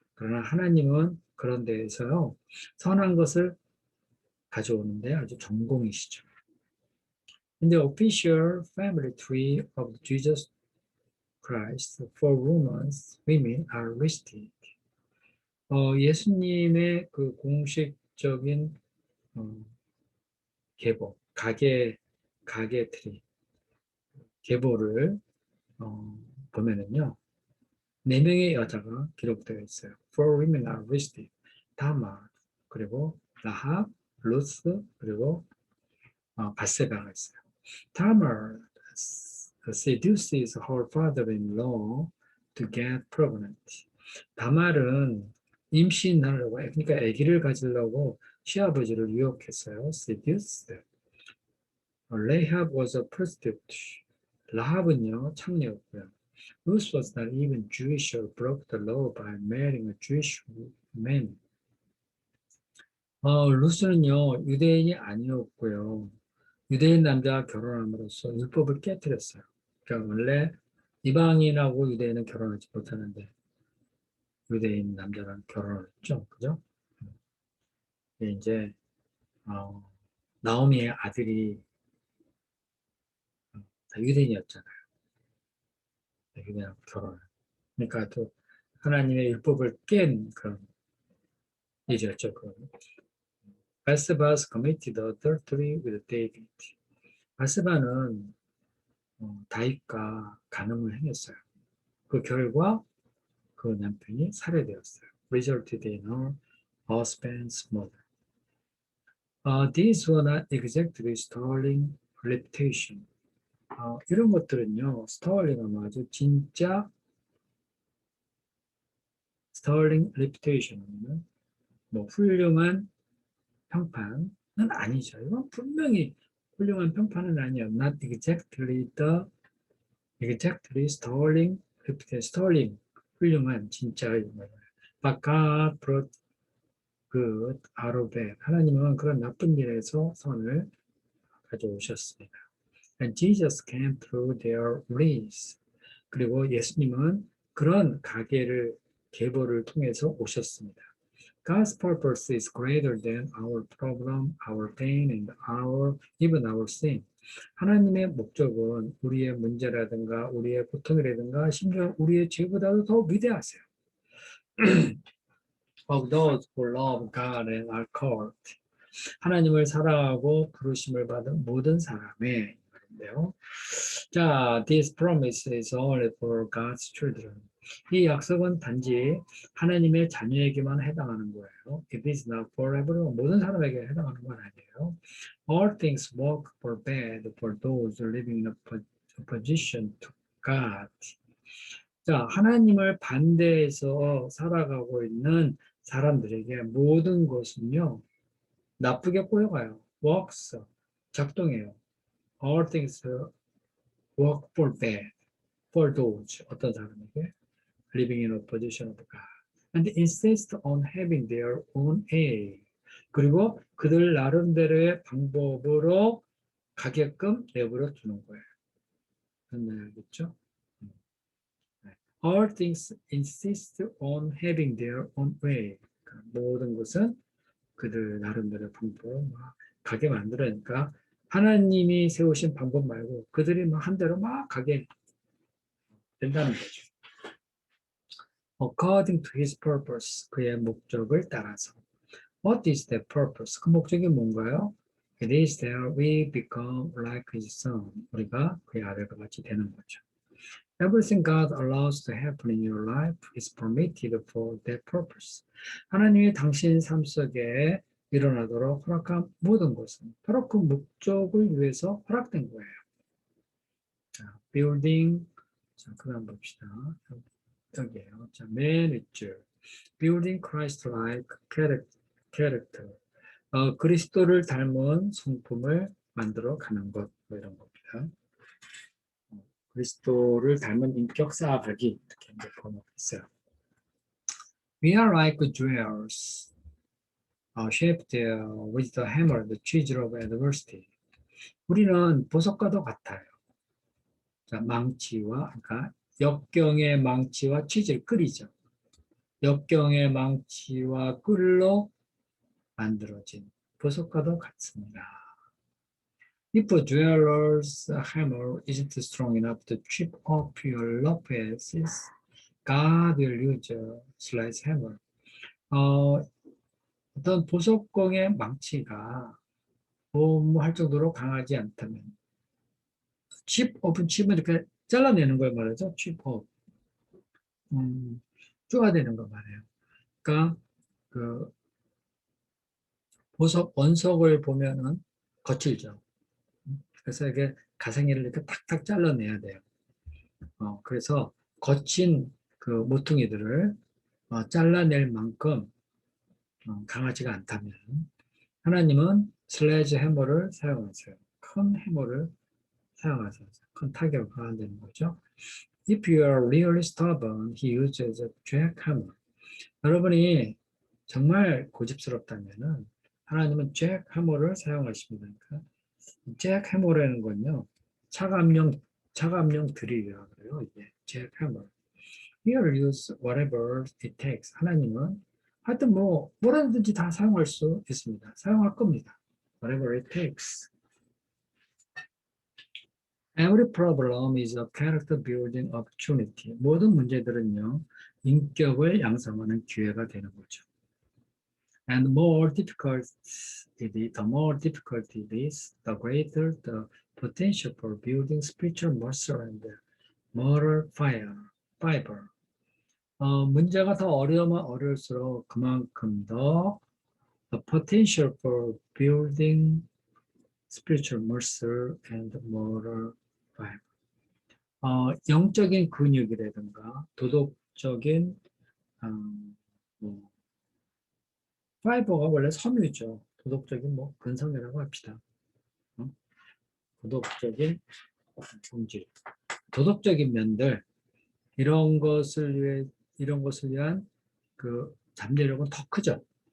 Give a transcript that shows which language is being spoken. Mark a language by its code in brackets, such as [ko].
[ko] 그러나 하나님은 그런 데에서요, 선한 것을 가져오는데 아주 전공이시죠. [en] In the official family tree of Jesus Christ, for women are listed. [ko] 예수님의 그 공식적인 계보, 가게 트리, 계보를 보면은요, 4명의 여자가 기록되어 있어요. [en] Four women are listed. [ko] 다마, 그리고 라합, 루스, 그리고 바세바가 있어요. [en] Tamar seduces her father-in-law to get pregnant. [ko] 다말은 임신하려고, 그러니까 아기를 가지려고 시아버지를 유혹했어요. [en] seduced. Rahab was a prostitute. [ko] 라합은요, 창녀였고요. [en] Ruth was not even Jewish or broke the law by marrying a Jewish man. [ko] 루스는요, 유대인이 아니었고요. 유대인 남자와 결혼함으로써 율법을 깨뜨렸어요. 그러니까 원래 이방인하고 유대인은 결혼하지 못하는데 유대인 남자랑 결혼을 했죠. 그죠? 이제 나오미의 아들이 다 유대인이었잖아요. 유대인하고 결혼을. 그러니까 또 하나님의 율법을 깬 그런 일이었죠. [en] 바세바's committed adultery with David. [ko] 바세바는 다윗과 간음을 행했어요. 그 결과 그 남편이 살해되었어요. [en] Resulted in her husband's murder. These were not exactly sterling reputation. [ko] 이런 것들은요, 스털링은 아주 진짜 [en] sterling reputation [ko] 은 뭐 훌륭한 평판은 아니죠. 이건 분명히 훌륭한 평판은 아니에요. [en] Not exactly the exactly sterling reputation. [ko] sterling 훌륭한 진짜의 말. [en] But God brought good out of bad. [ko] 하나님은 그런 나쁜 일에서 선을 가져오셨습니다. [en] And Jesus came through their ways. [ko] 그리고 예수님은 그런 가계를 계보를 통해서 오셨습니다. [en] God's purpose is greater than our problem, our pain, and even our sin. [ko] 하나님의 목적은 우리의 문제라든가 우리의 고통이라든가 심지어 우리의 죄보다도 더 위대하세요. [en] Of those who love God and are called. [ko] 하나님을 사랑하고 부르심을 받은 모든 사람의 말인데요. [en] 자, this promise is only for God's children. [ko] 이 약속은 단지 하나님의 자녀에게만 해당하는 거예요. [en] It is not for everyone. [ko] 모든 사람에게 해당하는 건 아니에요. [en] All things work for bad for those living in opposition to God. [ko] 자, 하나님을 반대해서 살아가고 있는 사람들에게 모든 것은요, 나쁘게 꼬여가요. works, 작동해요. [en] All things work for bad for those, [ko] 어떤 사람에게 [en] living in a position of God. And insist on having their own way. [ko] 그리고 그들 나름대로의 방법으로 가게끔 내버려 두는 거예요. 알겠죠? [en] All things insist on having their own way. [ko] 모든 것은 그들 나름대로 방법으로 막 가게 만들으니까 하나님이 세우신 방법 말고 그들이 막 한 대로 막 가게 된다는 거죠. [en] According to his purpose, [ko] 그의 목적을 따라서. [en] What is that purpose? [ko] 그 목적이 뭔가요? [en] It is that we become like his son. [ko] 우리가 그의 아들과 같이 되는 거죠. [en] Everything God allows to happen in your life is permitted for that purpose. [ko] 하나님이 당신 삶 속에 일어나도록 허락한 모든 것은 바로 그 목적을 위해서 허락된 거예요. 자, building. 자, 그다음 봅시다. 여기에요. 자, manage. [en] Building Christ-like character. [ko] 그리스도를 닮은 성품을 만들어 가는 것, 뭐 이런 겁니다. 그리스도를 닮은 인격 쌓아가기, 이렇게 이제 번역했어요. We are like jewels, shaped with the hammer, the chisel of adversity. 우리는 보석과도 같아요. 자, 망치와, 그러니까 역경의 망치와 치질 끌이죠. 역경의 망치와 끌로 만들어진 보석과도 같습니다. [en] If a jeweler's hammer isn't strong enough to chip off your rough edges, God will use a sledgehammer. [ko] 어떤 보석공의 망치가 보호할 정도로 강하지 않다면, 칩 오픈 칩은 이렇게 잘라내는 걸 말하죠. 칩 오프. 쪼아대는 걸 말해요. 그러니까 그 보석 원석을 보면은 거칠죠. 그래서 이게 가생이를 이렇게 탁탁 잘라내야 돼요. 그래서 거친 그 모퉁이들을 잘라낼 만큼 강하지가 않다면 하나님은 슬래지 해머를 사용하세요. 큰 해머를 사용하세요. 큰 타격을 가한다는 거죠. [en] If you are really stubborn, he uses a jackhammer. [ko] 여러분이 정말 고집스럽다면은 하나님은 jackhammer를 사용하십니다. 그러니까 jackhammer라는 건요, 차감용 드릴이라고 그래요. 이게 jackhammer. [en] He will use whatever it takes. [ko] 하나님은 하여튼 뭐라든지 다 사용할 수 있습니다. 사용할 겁니다. [en] Whatever it takes. Every problem is a character building opportunity. [ko] 모든 문제들은요, 인격을 양성하는 기회가 되는 거죠. [en] And the more difficult it is, the greater the potential for building spiritual muscle and moral fiber. [ko] 문제가 더 어려우면 어려울수록 그만큼 더 [en] the potential for building spiritual muscle and moral fiber. [ko] 영적인 근육이라든가 도덕적인 뭐, 파이버가 원래 섬유죠. 도덕적인 뭐 근성이라고 합시다. 어? 도덕적인 성질, 도덕적인 면들 이런 것을 위한 그 잠재력은 더 크죠.